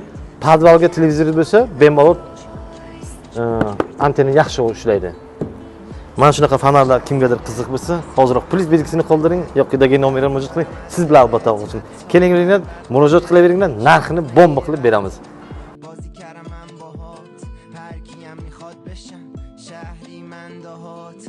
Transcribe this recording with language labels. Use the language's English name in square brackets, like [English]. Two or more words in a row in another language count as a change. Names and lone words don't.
[Uzbek] Podvalga televizor bo'lsa, bemalol antena yaxshi ishlaydi. Mana shunaqa fanlarlar kimgadir qiziq bo'lsa, hozirroq plyus belgisini qoldiring, yoqidagi nomerga murojaat qiling. Siz bilan albatta olishim. Kelinglar, murojaat qilaveringlar, narxini bomba qilib beramiz. [Persian] بازی کردم من باهات هر کیم میخواد بشم شهری من دهات